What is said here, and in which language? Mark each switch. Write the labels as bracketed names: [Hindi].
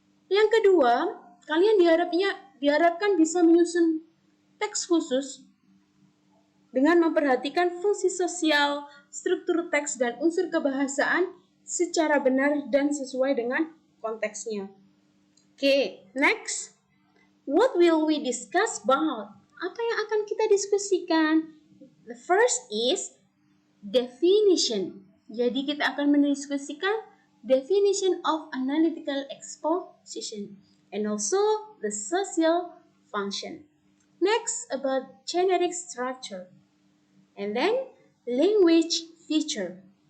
[Indonesian] Yang kedua, kalian diharapkan bisa menyusun teks khusus dengan memperhatikan fungsi sosial, struktur teks, dan unsur kebahasaan secara benar dan sesuai dengan konteksnya. [English] Okay, next. What will we discuss about? [Indonesian] Apa yang akan kita diskusikan? [English] The first is definition. [Indonesian] Jadi kita akan mendiskusikan [English] definition of analytical exposition and also the social function. Next, about generic structure. And then language feature.